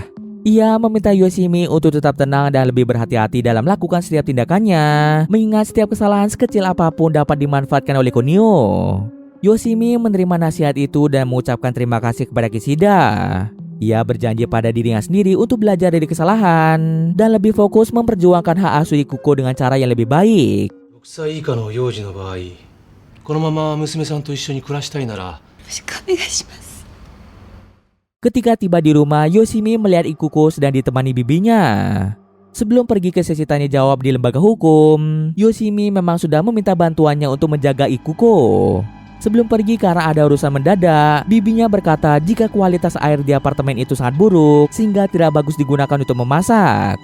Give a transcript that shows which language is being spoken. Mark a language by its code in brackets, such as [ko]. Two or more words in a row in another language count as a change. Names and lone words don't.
[id] Ia meminta Yoshimi untuk tetap tenang dan lebih berhati-hati dalam melakukan setiap tindakannya, mengingat setiap kesalahan sekecil apapun dapat dimanfaatkan oleh Kunio. Yoshimi menerima nasihat itu dan mengucapkan terima kasih kepada Kishida. Ia berjanji pada dirinya sendiri untuk belajar dari kesalahan dan lebih fokus memperjuangkan hak asuh Ikuko dengan cara yang lebih baik. [ja] 6 歳以下の幼児の場合、このまま娘さんと一緒に暮らしたいなら、お願いします。 [id] Ketika tiba di rumah, Yoshimi melihat Ikuko sedang ditemani bibinya. Sebelum pergi ke sesi tanya jawab di lembaga hukum, Yoshimi memang sudah meminta bantuannya untuk menjaga Ikuko. Sebelum pergi karena ada urusan mendadak, bibinya berkata jika kualitas air di apartemen itu sangat buruk sehingga tidak bagus digunakan untuk memasak.